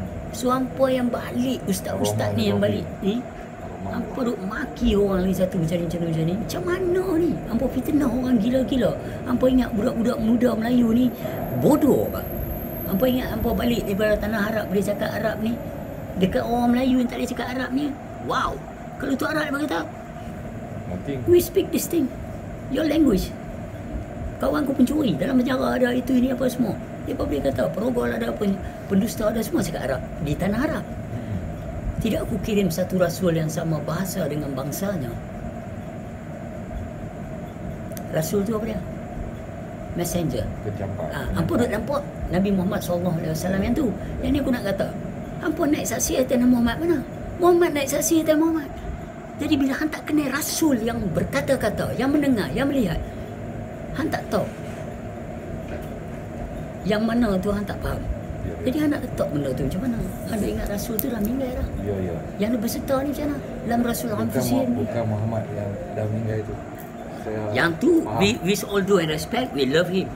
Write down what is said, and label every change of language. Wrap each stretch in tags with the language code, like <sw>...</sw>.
<ms>So hampa yang balik, ustaz-ustaz ni yang balik ni, hampa duk maki orang lagi satu macam ni. Macam mana ni? Hampa fitnah orang gila-gila. Hampa ingat budak-budak muda Melayu ni bodoh pak. Hampa ingat hampa balik daripada tanah Arab boleh cakap Arab ni. Dekat orang Melayu yang tak boleh cakap Arab ni.</ms> <en>Wow.</en> <ms>Kalau tu Arab dia kata,</ms> <en>we speak this thing. Your language.</en> <ms>Kawan ku pencuri, dalam sejarah ada itu ini apa semua. Dia boleh kata perogol ada, pendusta ada, semua cakap Arab di tanah Arab. Tidak aku kirim satu rasul yang sama bahasa dengan bangsanya. Rasul tu apa dia? Messenger. Hampa duk nampak Nabi Muhammad SAW yang tu. Yang ni aku nak kata, hampa naik saksi atas Muhammad mana? Muhammad naik saksi atas Muhammad. Jadi bila hang tak kenal rasul yang berkata-kata, yang mendengar, yang melihat, hang tak tahu yang mana tu hang tak faham. Jadi hang nak letak benda tu macam mana? Hang ingat rasul tu dah meninggal dah. Ya. Yang dia berserta ni macam mana? Dalam rasul Anfusin. Bukan Muhammad yang dah meninggal itu. Yang tu,</ms> <en>with all due and respect, we love him.</en>